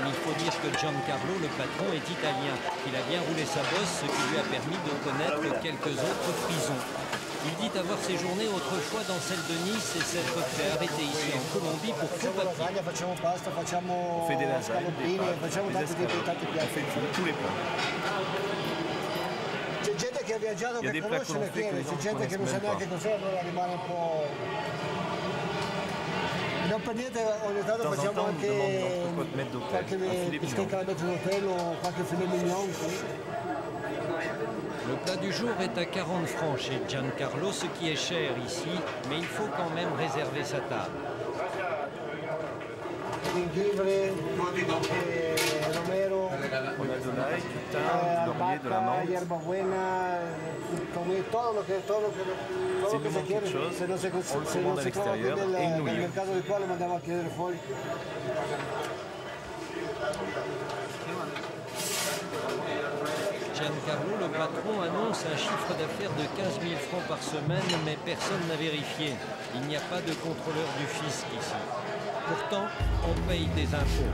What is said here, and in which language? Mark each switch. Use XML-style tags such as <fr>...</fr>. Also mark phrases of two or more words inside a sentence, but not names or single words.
<fr>Il faut dire que Giancarlo, le patron, est italien. Il a bien roulé sa bosse, ce qui lui a permis de connaître quelques autres prisons. Il dit avoir séjourné autrefois dans celle de Nice et s'être fait arrêter ici en Colombie pour faux papiers. On fait des lasagnes, des pâtes, des escargots. On fait tous les plats.</fr> <it>Che ha viaggiato che conosce le fiere, c'è gente che non sa neanche cos'è, allora rimane un po'... Non per niente ogni tanto facciamo anche qualche bistecca</it> <fr>à mettre d'hôtel</fr> <it>o qualche filet mignon. Le plat du jour est à 40 francs chez Giancarlo, ce qui est cher ici, mais il faut quand même réserver sa table.</it> <es>Jengibre, romero,</es> <fr>on a de l'ail, du thym, du laurier, de la menthe.</fr> <es>Hierbabuena, todo lo que se quiere. Se no se</es> <fr>commande à l'extérieur et une nouille.</fr> <it>Mercato di qua lo mandiamo a chiedere fuori.</it> <fr>Giancarlo, le patron, annonce un chiffre d'affaires de 15 000 francs par semaine, mais personne n'a vérifié. Il n'y a pas de contrôleur du fisc ici. Pourtant, on paye des impôts.</fr>